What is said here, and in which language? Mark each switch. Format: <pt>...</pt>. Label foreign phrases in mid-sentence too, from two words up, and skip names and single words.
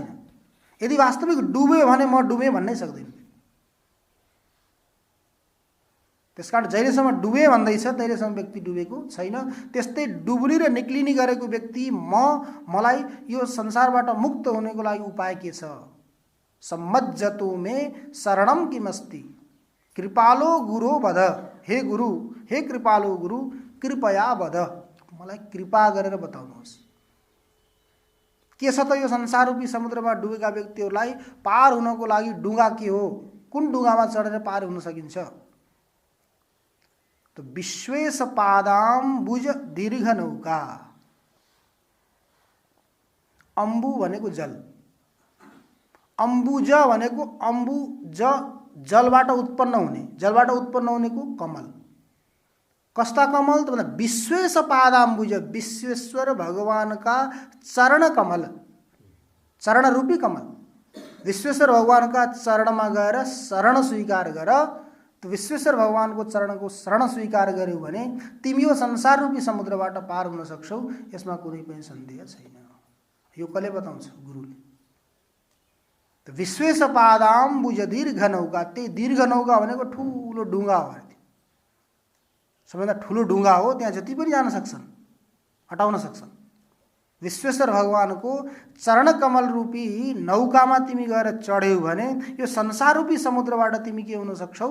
<ne>यदि वास्तविक डुब्यो भने म डुबेँ भन्नै सक्दैन। त्यसकारण जहिलेसम्म डुबे भन्दैछ तहिलेसम्म व्यक्ति डुबेको छैन। त्यस्तै डुब्ने र निक्लिने गरेको व्यक्ति मलाई यो संसारबाट मुक्त हुनेको लागि उपाय के छ?</ne> <sa>सम्मज्जतो मे शरणम किमस्ति, कृपालो गुरु वद, हे गुरु, हे कृपालो गुरु, कृपया वद,</sa> <ne>मलाई कृपा गरेर बताउनुहोस् के छ त यो संसार रूपी समुद्रमा डुबेका व्यक्तिहरूलाई पार हुनको लागि डुङ्गा के हो? कुन डुङ्गामा चढेर पार हुन सकिन्छ?</ne> <sa>तो विश्वेश पादाम्बुज दीर्घ नौका।</sa> <ne>अम्बु भनेको जल, अम्बुज भनेको अम्बुज जलबाट उत्पन्न हुने, जलबाट उत्पन्न हुनेको कमल। कस्ता कमल त भन्दा</ne> <sa>विश्वेश पादाम्बुज,</sa> <ne>विश्वेश्वर भगवानका चरण कमल, चरण रूपी कमल। विश्वेश्वर भगवानका चरणमा गएर शरण स्वीकार गर। तो विश्वेश्वर भगवानको चरणको शरण स्वीकार गर्यौ भने तिमी यो संसार रूपी समुद्रबाट पार हुन सक्छौ, यसमा कुनै पनि सन्देह छैन। यो कसले बताउँछ? गुरुले।</ne> <sa>तो विश्वेश पादाम्बुज दीर्घ नौका,</sa> <ne>त्यही दीर्घ नौका भनेको ठुलो डुङ्गा हो। सबैभन्दा ठुलो डुङ्गा हो, त्यहाँ जति पनि जान सक्छन्, हटाउन सक्छन्। विश्वेश्वर भगवानको चरण कमल रूपी नौकामा तिमी गएर चढ्यौ भने यो संसार रूपी समुद्रबाट तिमी के हुन सक्छौ?</ne>